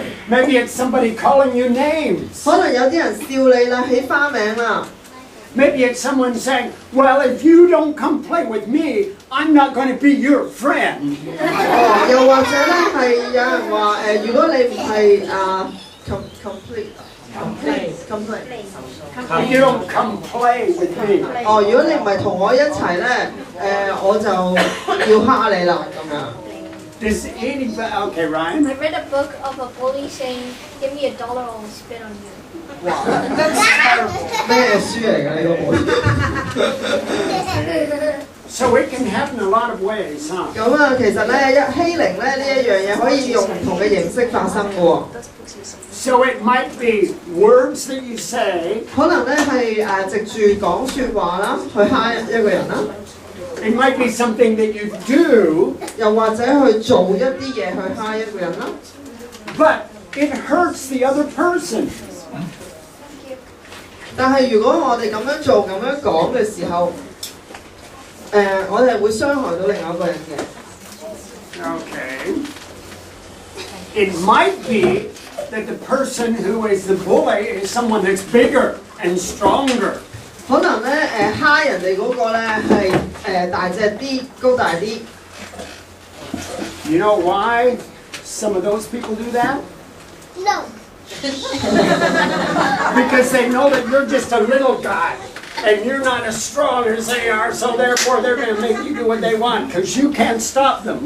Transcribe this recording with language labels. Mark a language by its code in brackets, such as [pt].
[en] Maybe it's somebody calling you names. [zh] 可能有啲人笑你啦，起花名啦。 [en] Maybe it's someone saying, well, if you don't come play with me, I'm not going to be your friend. [zh] 哦，又或者咧係有人話如果你唔係complete。 [en] If you don't come play with me. [zh] 哦，如果你唔係同我一齊咧，我就要蝦你啦咁樣。 [en] Does anybody? Okay, Ryan. I read a book of a bully saying, "Give me $1 or I'll spit on you." [zh] 哇！咩書嚟㗎呢個本？ [en] So it can happen a lot of ways, huh? [zh] 咁啊，其實咧欺凌咧呢一樣嘢可以用唔同嘅形式發生嘅喎。 [en] So it might be words that you say. [zh] 可能咧係藉住講説話啦，去蝦一個人啦。 [en] It might be something that you do. [zh] 又或者去做一啲嘢去蝦一個人啦。 [en] But it hurts the other person. [zh] 但係如果我哋咁樣做、咁樣講嘅時候，我哋會傷害到另外一個人嘅。 [en] Okay. It might be that the person who is the bully is someone that's bigger and stronger. [zh] 可能咧蝦人哋嗰個咧係大隻啲、高大啲。 [en] You know why some of those people do that? No. Because they know that you're just a little guy and you're not as strong as they are, so therefore they're going to make you do what they want because you can't stop them,